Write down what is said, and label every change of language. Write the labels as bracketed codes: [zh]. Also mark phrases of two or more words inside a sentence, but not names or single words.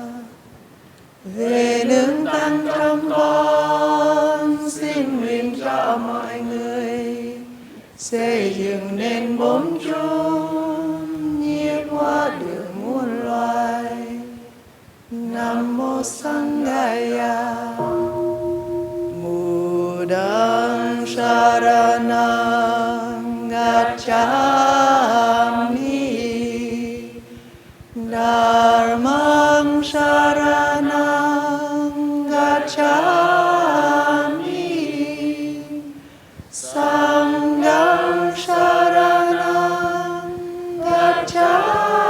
[vi] Về nương Tăng trong con xin nguyện cho mọi người xây dựng nên bốn chốn nhiếp hóa được muôn loài. Nam mô Sanghaya. [pi] Buddhang saranang gacchami, Dharmang saranang gacchami, Sanghang saranang gacchami.